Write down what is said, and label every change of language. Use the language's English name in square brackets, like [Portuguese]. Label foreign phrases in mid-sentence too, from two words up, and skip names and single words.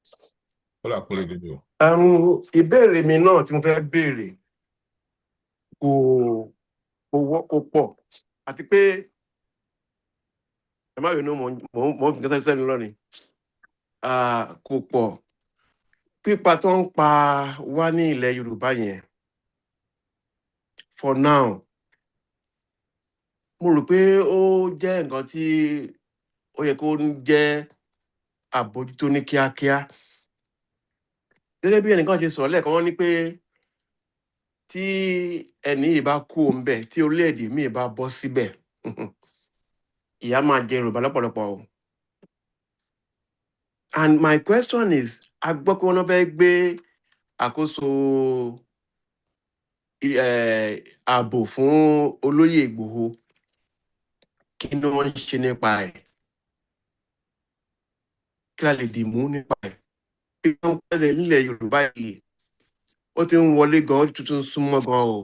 [Yoruba] Ìbéèrè mi náà tí mo fẹ́ béèrè kò pọ̀ àti pé ẹ má bínú mò ń fi nǹkan sẹ́nu lọ́ni kò pọ̀. Pípa tó ń pa wá ní ilẹ̀ Yorùbá yẹn [English] for now [Yoruba] mo rò pé ó jẹ́ nǹkan tí ó yẹ kó jẹ́ àbójútó ní kíákíá. Gẹ́gẹ́ bí ẹnìkan ṣe sọ̀rọ̀ lẹ́ẹ̀kan, wọ́n ní pé tí ẹni yìí bá kú òǹbẹ̀ tí orílẹ̀-èdè míì bá bọ́ síbẹ̀ ìyà máa jẹ Yorùbá lọ́pọ̀lọpọ̀ o. [English] And my question is, [Yoruba] a gbọ́ pé wọ́n fẹ́ gbé àkóso ààbò fún olóyè Ìgbòho. Kí ni wọ́n ń ṣe nípa ẹ̀? Kí la lè dì mú nípa ẹ̀? Bí wọ́n pẹ́lẹ̀ nílẹ̀ Yorùbá yìí, ó ti ń wọlé gan, ó tuntun súnmọ́ gan o.